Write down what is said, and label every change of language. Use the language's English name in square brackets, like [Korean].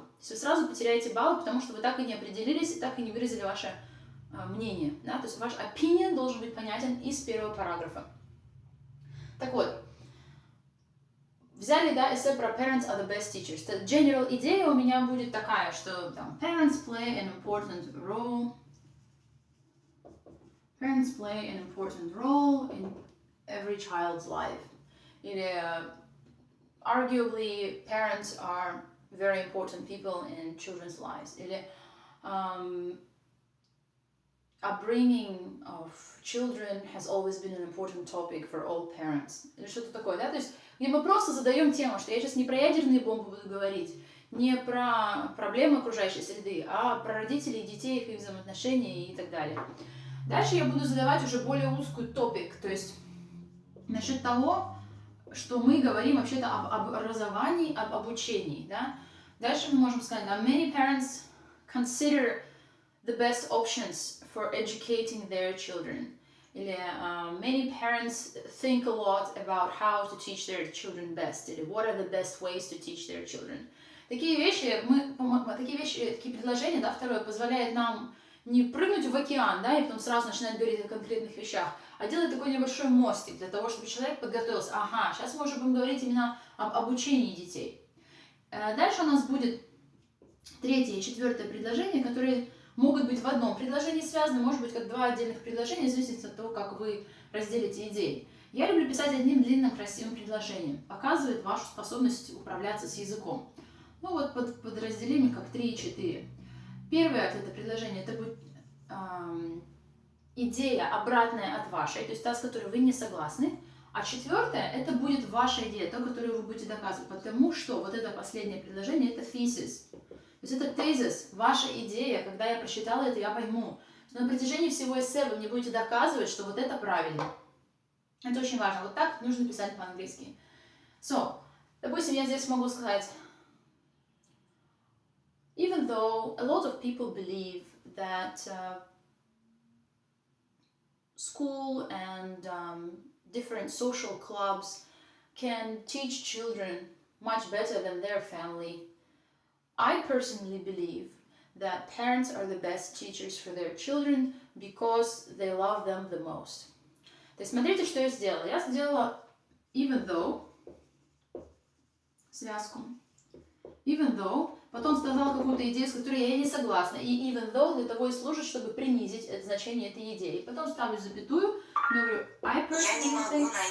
[Russian] То есть вы сразу потеряете баллы, потому что вы так и не определились, и так и не выразили ваше мнение. Да? То есть ваш opinion должен быть понятен из первого параграфа. Так вот, взяли, да, эссе про [English] parents are the best teachers. [Russian] General идея у меня будет такая, что там [English] parents play an important role. Parents play an important role in every child's life. Или arguably parents are very important people in children's lives. Или upbringing of children has always been an important topic for all parents. [Russian] Или что-то такое, да? То есть, где мы просто задаем тему, что я сейчас не про ядерные бомбы буду говорить, не про проблемы окружающей среды, а про родителей, детей, их взаимоотношения и так далее. Дальше я буду задавать уже более узкую топик, то есть насчет того, что мы говорим вообще-то об образовании, об обучении, да? Dальше мы можем сказать, да, [English] many parents consider the best options for educating their children. Или many parents think a lot about how to teach their children best. Или what are the best ways to teach their children. [Russian] Такие вещи, такие предложения, да, второе, позволяет нам не прыгнуть в океан, да, и потом сразу начинать говорить о конкретных вещах, а делать такой небольшой мостик для того, чтобы человек подготовился. Ага, сейчас мы уже будем говорить именно об обучении детей. Дальше у нас будет третье и четвертое предложение, которые могут быть в одном предложении связаны, может быть, как два отдельных предложения, в зависимости от того, как вы разделите идеи. Я люблю писать одним длинным красивым предложением. Показывает вашу способность управляться с языком. Ну вот подразделим их как 3 и 4. Первое от этого предложения, это будет идея обратная от вашей, то есть та, с которой вы не согласны. А четвертое, это будет ваша идея, то, которую вы будете доказывать. Потому что вот это последнее предложение, это thesis. То есть это тезис, ваша идея. Когда я прочитала это, я пойму. Но на протяжении всего эссе вы мне будете доказывать, что вот это правильно. Это очень важно. Вот так нужно писать по-английски. [English] So, [Russian] допустим, я здесь могу сказать, [English] even though a lot of people believe that school and different social clubs can teach children much better than their family, I personally believe that parents are the best teachers for their children because they love them the most. [Russian] То есть смотрите, что я сделала. Я сделала even though, связку, even though, потом сказала какую-то идею, с которой я не согласна. И even though для того и служит, чтобы принизить это значение этой идеи. Потом ставлю запятую, говорю [English] I personally think...